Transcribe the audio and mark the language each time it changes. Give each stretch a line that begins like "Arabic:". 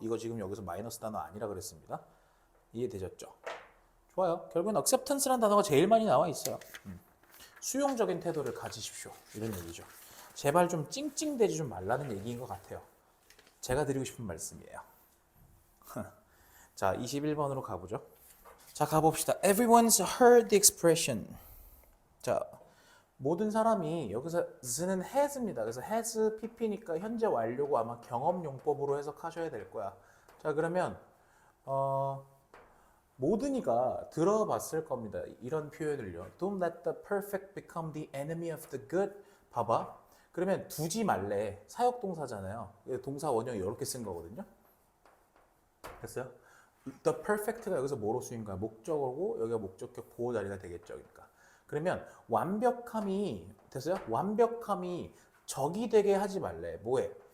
Korean: 이거 지금 여기서 마이너스 단어 아니라 그랬습니다. 이해되셨죠? 좋아요. 결국엔 acceptance라는 단어가 제일 많이 나와 있어요. 수용적인 태도를 가지십시오. 이런 얘기죠. 제발 좀 찡찡대지 좀 말라는 얘기인 것 같아요. 제가 드리고 싶은 말씀이에요. 자, 21번으로 가보죠. 자, 가봅시다.
English: Everyone's heard the expression.
Korean: 자, 모든 사람이 여기서 s는 has입니다. 그래서 has pp니까 현재 완료고 아마 경험용법으로 해석하셔야 될 거야. 자, 그러면 모든이가 들어봤을 겁니다. 이런 표현을요.
English: Don't let the perfect become the enemy of the good.
Korean: 봐봐. 그러면 두지 말래. 사역동사잖아요. 동사 원형이 이렇게 쓴 거거든요. 됐어요? The perfect가 여기서 뭐로 쓰인 거야? 목적어고 여기가 목적격 보호 자리가 되겠죠. 그러니까. 그러면 완벽함이 됐어요? 완벽함이 적이 되게 하지 말래. 뭐해?